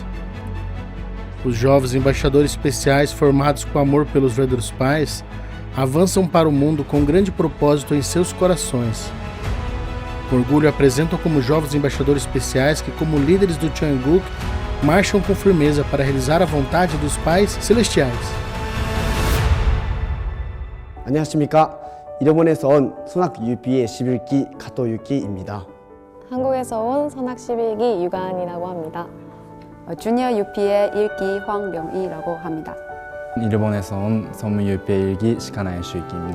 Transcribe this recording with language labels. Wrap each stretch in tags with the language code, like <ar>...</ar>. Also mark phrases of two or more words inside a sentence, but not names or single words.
<pt>Os jovens embaixadores especiais formados com amor pelos verdadeiros pais avançam para o mundo com grande propósito em seus corações. Com orgulho apresentam como jovens embaixadores especiais que, como líderes do Cheongguk, marcham com firmeza para realizar a vontade dos pais celestiais.</pt> <ko>안녕하십니까. 일본에서 온 선학 UP의 11기 가토유키입니다. 한국에서 온 선학 11기 유가은이라고 합니다. 주니어 UP의 1기 황명희라고 합니다. 일본에서 온 선문 UP의 1기 시카나의 슈이키입니다.</ko>